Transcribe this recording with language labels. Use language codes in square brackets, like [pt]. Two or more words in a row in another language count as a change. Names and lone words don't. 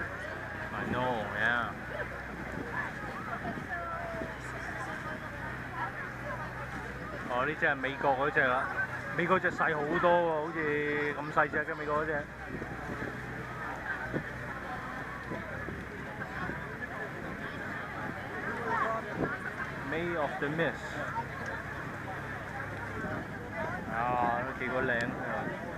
[en] I know, yeah. [yue] 哦，呢只係美國嗰只啦，美國只細好多喎，好似咁細隻嘅美國嗰只。May of the Mist。啊，都幾個靚係嘛？